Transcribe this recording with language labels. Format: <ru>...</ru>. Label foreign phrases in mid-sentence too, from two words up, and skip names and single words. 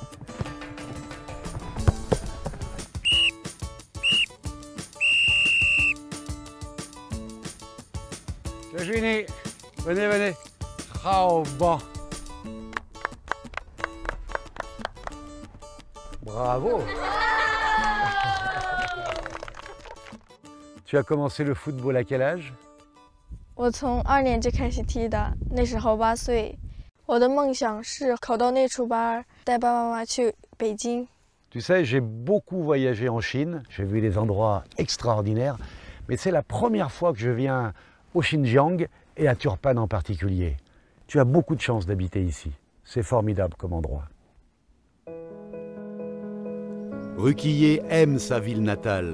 <fr>C'est fini. Venez. Oh, bon. Bravo. Tu as commencé le football à quel âge?</fr> <zh>我从2年级开始踢的，那时候8岁。我的梦想是考到内储班，带爸爸妈妈去北京。</zh> <fr>Tu sais, j'ai beaucoup voyagé en Chine, j'ai vu des endroits extraordinaires, mais c'est la première fois que je viens au Xinjiang et à Turpan en particulier. Tu as beaucoup de chance d'habiter ici. C'est formidable comme endroit. Rukiye aime sa ville natale.</fr>